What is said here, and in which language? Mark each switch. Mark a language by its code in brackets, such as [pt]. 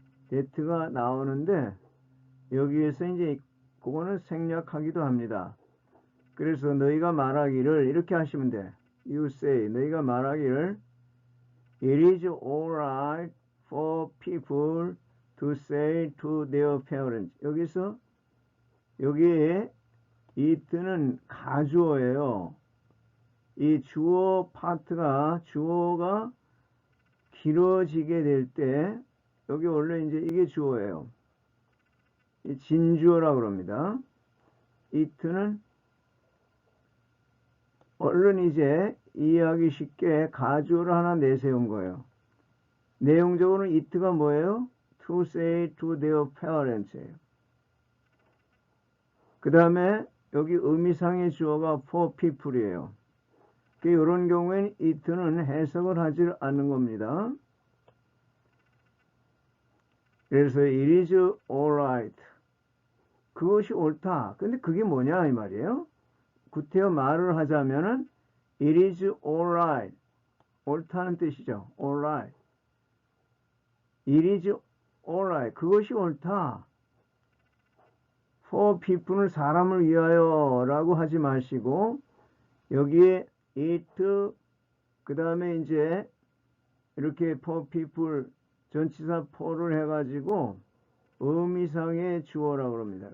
[ko] that가 나오는데 여기에서 이제 그거는 생략하기도 합니다. 그래서 너희가 말하기를 이렇게 하시면 돼. [en] You say, [ko] 너희가 말하기를 [en] It is alright for people to say to their parents. [ko] 여기서 여기에 it는 가주어예요. 이 주어 파트가, 주어가 길어지게 될 때 여기 원래 이제 이게 주어예요. 이 진주어라고 그럽니다. it는 얼른 이제 이해하기 쉽게 가주어를 하나 내세운 거예요. 내용적으로는 it가 뭐예요? [en] To say to their parents예요. [ko] 그 다음에 여기 의미상의 주어가 for people이에요. 이런 경우에는 it는 해석을 하지 않는 겁니다. 그래서 [en] it is alright. [ko] 그것이 옳다. 근데 그게 뭐냐 이 말이에요. 구태여 말을 하자면은 [en] it is alright. [ko] 옳다는 뜻이죠. [en] alright. It is alright. [ko] 그것이 옳다. [en] For people [ko] 은 사람을 위하여 라고 하지 마시고 여기에 it 그 다음에 이제 이렇게 for people 전치사 for를 해가지고 의미상의 주어라고 합니다.